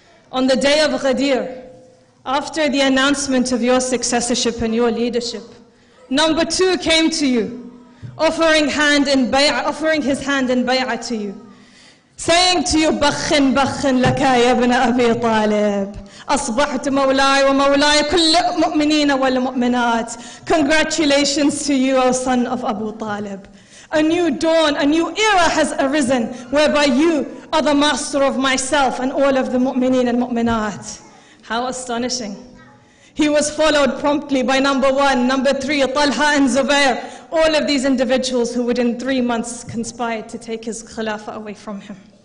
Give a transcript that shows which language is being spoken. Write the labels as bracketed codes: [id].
[en] On the day of Ghadir, after the announcement of your successorship and your leadership, number 2 came to you, offering his hand in bay'ah to you, saying to you, Bakhin, bakhin laka ya ibn Abi Talib. [ar] أصبحت مولاي ومولاي كل المؤمنين والمؤمنات. [en] Congratulations to you, O son of Abu Talib. A new dawn, a new era has arisen, whereby you are the master of myself and all of the mu'mineen and mu'minat. How astonishing. He was followed promptly by number 1, number 3, Talha and Zubair, all of these individuals who within 3 months conspired to take his khilafah away from him.